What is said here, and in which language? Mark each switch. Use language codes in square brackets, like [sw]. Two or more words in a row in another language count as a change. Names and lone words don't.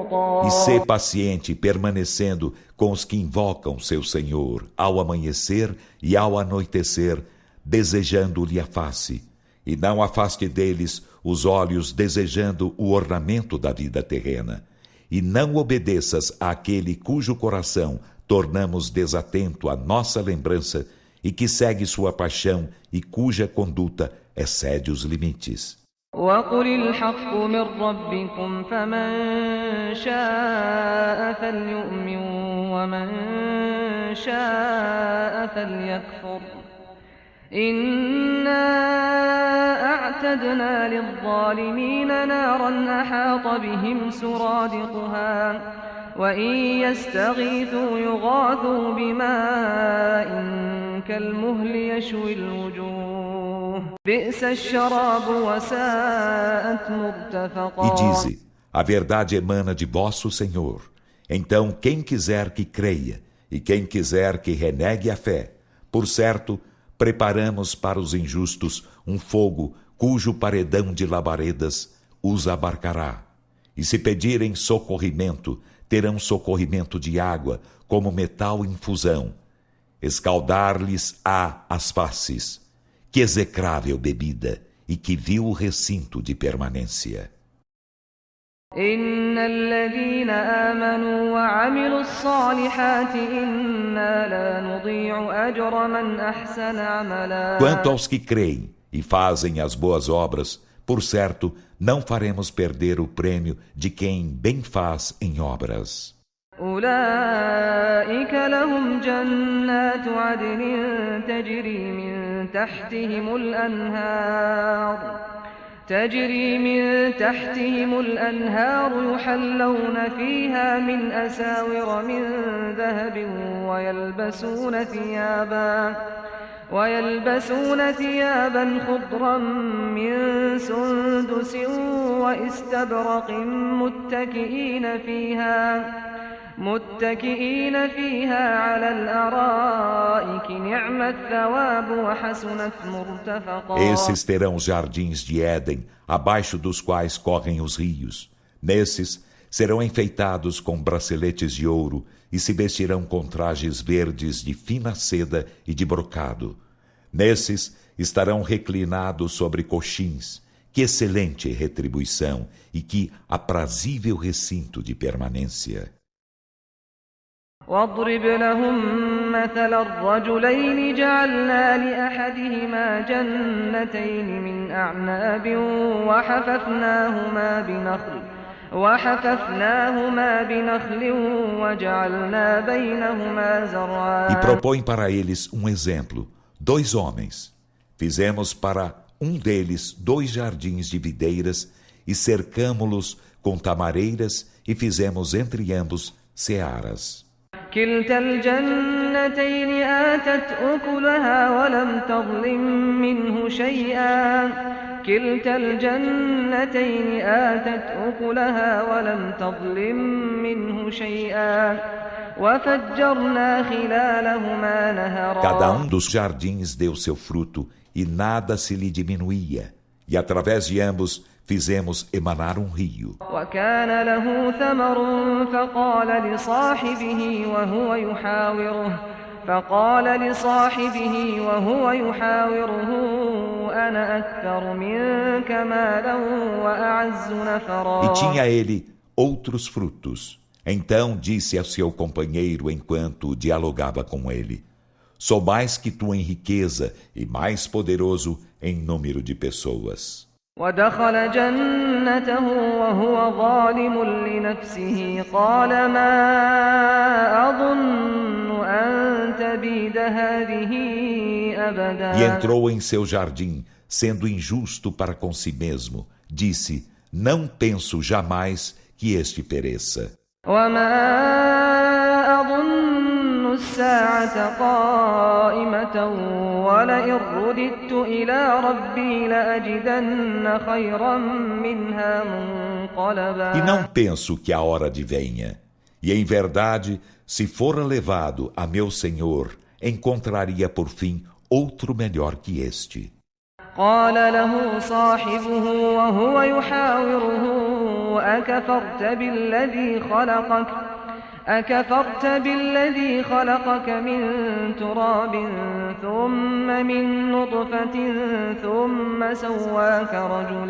[pt] E sê paciente, permanecendo com os que invocam seu Senhor ao amanhecer e ao anoitecer, desejando-lhe a face. E não afaste deles os olhos desejando o ornamento da vida terrena. E não obedeças àquele cujo coração tornamos desatento à nossa lembrança e que segue sua paixão e cuja conduta excede os limites. [ar] وقل الحق من ربكم فمن شاء فليؤمن ومن شاء فليكفر إنا أعتدنا للظالمين نارا أحاط بهم سرادقها وإن يستغيثوا يغاثوا بماء كالمهل يشوي الوجوه بئس الشراب وساءت مرتفقا. [pt] E dize: a verdade emana de vosso Senhor. Então quem quiser que creia, e quem quiser que renegue a fé, por certo, preparamos para os injustos um fogo cujo paredão de labaredas os abarcará. E se pedirem socorrimento, terão socorrimento de água, como metal em fusão. Escaldar-lhes-á as faces. Que execrável bebida! e que viu o recinto de permanência. [ar] إن الذين آمنوا وعملوا الصالحات إنا لا نضيع أجر من أحسن عملا. [pt] Quanto aos que creem e fazem as boas obras, por certo, não faremos perder o prêmio de quem bem faz em obras. [ar] أولئك لهم جنات عدن تجري من تحتهم الأنهار يحلون فيها من أساور من ذهب ويلبسون ثيابا خضرا من سندس واستبرق متكئين فيها على الأرائك نعم الثواب وحسنت مرتفقا. [pt] Esses terão os jardins de Éden, abaixo dos quais correm os rios. Nesses serão enfeitados com braceletes de ouro e se vestirão com trajes verdes de fina seda e de brocado. Nesses estarão reclinados sobre coxins. Que excelente retribuição e que aprazível recinto de permanência. [ar] واضرب لهم مثل الرجلين جعلنا لأحدهما جنتين من أعناب وحففناهما بنخل وجعلنا بينهما زرعا. [pt] E propõe para eles um exemplo. 2 homens. Fizemos para um deles 2 jardins de videiras e cercamo-los com tamareiras e fizemos entre ambos searas. [ar] كلتا الجنتين آتت أكلها ولم تظلم منه شيئا وفجرنا خلالهما نهرا. [pt] Cada um dos jardins deu seu fruto e nada se lhe diminuía. E através de ambos fizemos emanar um rio. [ar] وكان له ثمر فقال لصاحبه وهو يحاوره أنا أكثر منك مالا وأعز نفرا. [pt] E tinha ele outros frutos. Então disse a seu companheiro enquanto dialogava com ele: Sou mais que tu em riqueza e mais poderoso em número de pessoas. [ar] ودخل جنته وهو ظالم لنفسه قال ما أظن أن تبيد هذه أبدا. [pt] E entrou em seu jardim, sendo injusto para com si mesmo. Disse: Não penso jamais que este pereça. [ar] وما أظن الساعة قائمة ولئن رددت إلى ربي لأجدن خيرا منها منقلبا. [pt] E não penso que a hora advenha. E em verdade, se for levado a meu Senhor, encontraria por fim outro melhor que este. [ar] قال له صاحبه وهو يحاوره أكفرت بالذي خلقك من تراب ثم من نطفة ثم سواك رجلا.